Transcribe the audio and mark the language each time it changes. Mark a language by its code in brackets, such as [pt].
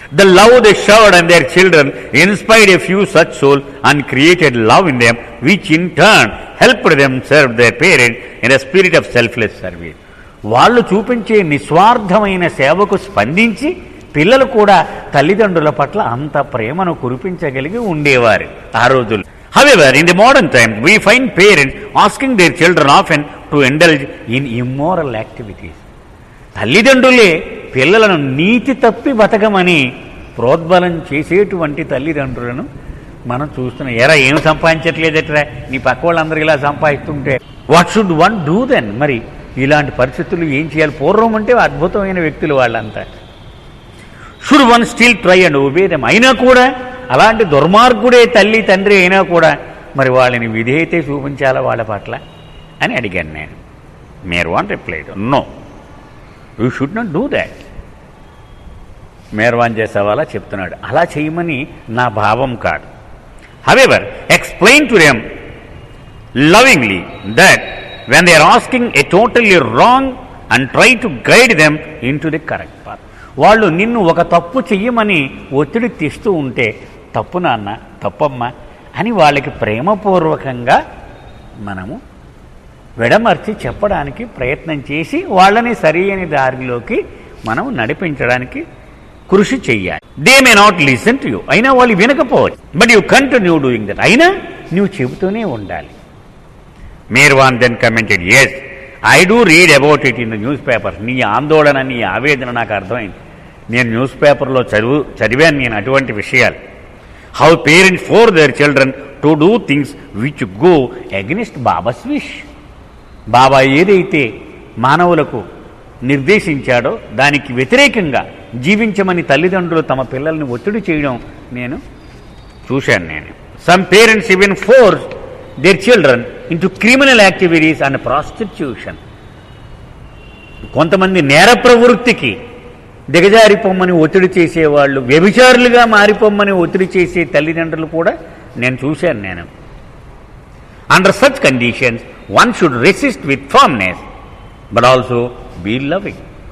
[en] The love they showered and their children inspired a few such soul and created love in them which in turn helped them serve their parents in a spirit of selfless service. [te] వాళ్ళు చూపించే నిస్వార్థమైన సేవకు స్పందించి పిల్లలు కూడా తల్లిదండ్రుల పట్ల అంత ప్రేమను కురిపించగలిగి ఉండేవారు ఆ రోజుల్లో. [en] However, in the modern times, we find parents asking their children often to indulge in immoral activities. [te] తల్లిదండ్రులే పిల్లలను నీతి తప్పి బతకమని ప్రోద్బలం చేసేటువంటి తల్లిదండ్రులను మనం చూస్తున్నాం. ఎరా ఏం సంపాదించట్లేదట్రా, నీ పక్క వాళ్ళందరూ ఇలా సంపాదిస్తుంటే [en] What should one do then? [te] మరి ఇలాంటి పరిస్థితులు ఏం చేయాలి? పూర్వం అంటే అద్భుతమైన వ్యక్తులు వాళ్ళంతా. [en] Should one still try and obey them? [te] అయినా కూడా అలాంటి దుర్మార్గుడే తల్లి తండ్రి అయినా కూడా మరి వాళ్ళని విధేయతే చూపించాలా వాళ్ళ పట్ల అని అడిగాను నేను. [en] Merwan replied, no, you should not do that. [te] Merwan చేసేవాళ్ళ చెప్తున్నాడు, అలా చేయమని నా భావం కాదు. [en] However, explain to them lovingly that when they are asking a totally wrong and try to guide them into the correct path. [te] వాళ్ళు నిన్ను ఒక తప్పు చెయ్యమని ఒత్తిడి తెస్తూ ఉంటే, తప్పు నాన్న, తప్పమ్మా అని వాళ్ళకి ప్రేమపూర్వకంగా మనము విడమర్చి చెప్పడానికి ప్రయత్నం చేసి వాళ్ళని సరైన దారిలోకి మనం నడిపించడానికి కృషి చెయ్యాలి. [en] they may not listen to you, [te] అయినా వాళ్ళు వినకపోవచ్చు. [en] but you continue doing that, [te] అయినా నువ్వు చెబుతూనే ఉండాలి. [en] Merwan then commented, yes, I do read about it in the news paper. [te] నీ ఆందోళన, నీ ఆవేదన నాకు అర్థమైంది. నేను న్యూస్ పేపర్లో చదివాను నేను అటువంటి విషయాలు. [en] How parents force their children to do things which go against Baba's wish. [te] బాబా ఏదైతే మానవులకు నిర్దేశించాడో దానికి వ్యతిరేకంగా జీవించమని తల్లిదండ్రులు తమ పిల్లల్ని ఒత్తిడి చేయడం నేను చూశాను. నేను [en] Some parents even force their children into criminal activities and prostitution. [te] కొంతమంది నేర ప్రవృత్తికి దిగజారిపోమ్మని ఒత్తిడి చేసేవాళ్ళు, వ్యభిచారులుగా మారిపోమ్మని ఒత్తిడి చేసే తల్లిదండ్రులు కూడా నేను చూశాను. నేను [en] Under such conditions one should resist with firmness but also be loving.